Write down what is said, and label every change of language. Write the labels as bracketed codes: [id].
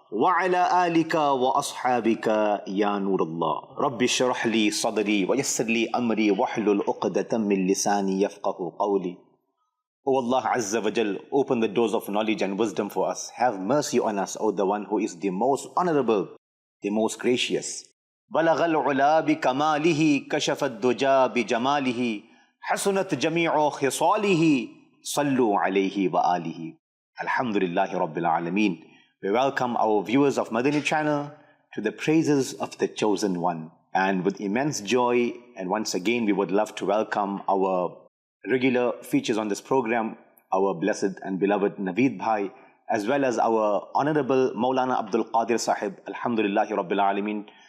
[ar] وعلى آلك وأصحابك يا نور الله. رب اشرح لي صدري ويسر لي أمري واحلل عقدة من لساني يفقه قولي. [en] O Allah Azza wa Jal, open the doors of knowledge and wisdom for us. Have mercy on us, O the one who is the most honorable, the most gracious. [ar] بلغ العلا بكماله كشف الدجى بجماله حسنت جميع خصاله صلوا عليه وآله. Alhamdulillahi Rabbil Alameen. [en] We welcome our viewers of Madani channel to the praises of the chosen one. And with immense joy, and once again we would love to welcome our regular features on this program, our blessed and beloved Naveed Bhai, as well as our honorable Maulana Abdul Qadir Sahib, [ar] Alhamdulillahi Rabbil Alameen.